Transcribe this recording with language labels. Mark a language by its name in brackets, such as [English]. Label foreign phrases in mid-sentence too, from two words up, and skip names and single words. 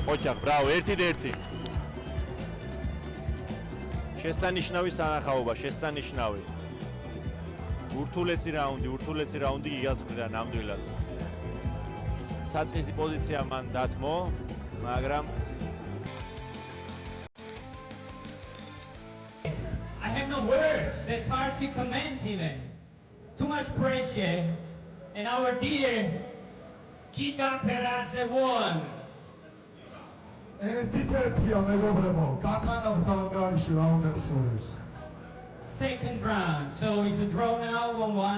[Georgian] ყოჩახ, ბრავო, 1-1. შესანიშნავი სანახაობა, შესანიშნავი. ურთულესი რაუნდი გიგას მხრიდან ნამდვილად. საწყისი პოზიცია მან დათმო, მაგრამ [English] I have no words. That's hard to comment even. Too much pressure. And our dear Giga Peradze won. [Georgian] ერთ-ერთია მეგობრებო, გაქანავთ ანგარიში რაუნდებს შორის. [English] Second round. So it's a draw now, 1-1.